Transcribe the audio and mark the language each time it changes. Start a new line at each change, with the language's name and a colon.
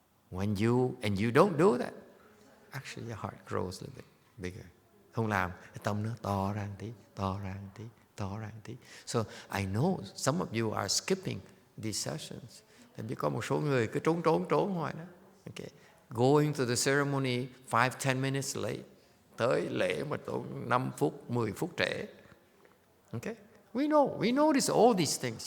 English: When you don't do that, actually your heart grows a little bit bigger.
Vietnamese: Không làm, cái tâm nó to ra một tí.
English: So I know some of you are skipping these sessions.
Vietnamese: Thậm chí có một số người cứ trốn hoài đó.
English: Okay. Going to the ceremony 5-10 minutes late.
Vietnamese: Tới lễ mà 5 phút, 10 phút trễ.
English: Okay? We know all these things.